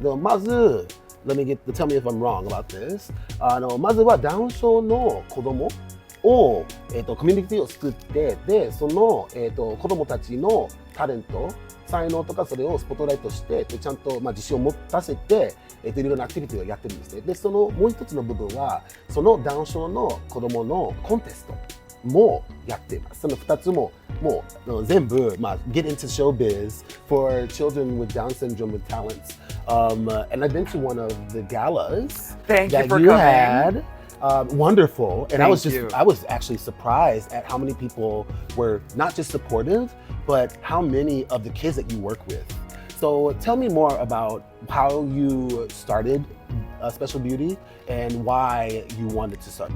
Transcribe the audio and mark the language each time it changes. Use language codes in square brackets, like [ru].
[en] まず、tell me if I'm wrong about this. [ja] まずはダウン症の子供を、コミュニティを作って、で、その、子供たちのタレント、才能とかそれをスポットライトして、ちゃんと、自信を持たせて、いろいろなアクティビティをやってるんですね。で、そのもう一つの部分は、そのダウン症の子供のコンテストもやっています。その2つも、もう全部、 [en] get into showbiz for children with Down syndrome with talents. And I've been to one of the galas that you had. Wonderful. And I was actually surprised at how many people were not just supportive, but how many of the kids that you work with. So tell me more about how you started Special Beauty and why you wanted to start.